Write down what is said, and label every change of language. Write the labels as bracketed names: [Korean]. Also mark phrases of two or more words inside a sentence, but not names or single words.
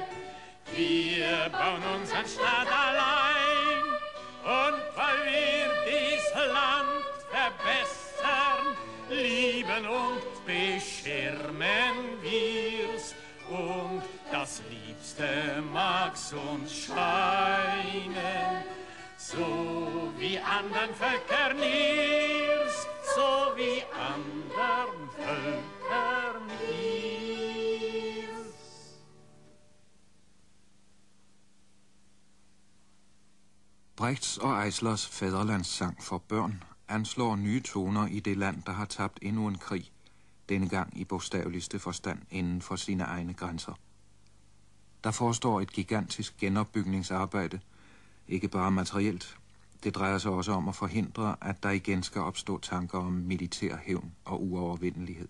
[German] Wir bauen unseren Staat allein, und weil wir dies Land verbessern, lieben und beschirmen wir's, und das Liebste mag's uns scheinen, so wie anderen Völkern ihrs, so wie anderen Völkern ihrs. [Danish] Brechts og Eislers fædrelandssang for børn anslår nye toner i det land, der har tabt endnu en krig, denne gang i bogstaveligste forstand inden for sine egne grænser. Der forestår et gigantisk genopbygningsarbejde, ikke bare materielt. Det drejer sig også om at forhindre, at der igen skal opstå tanker om militær hævn og uovervindelighed.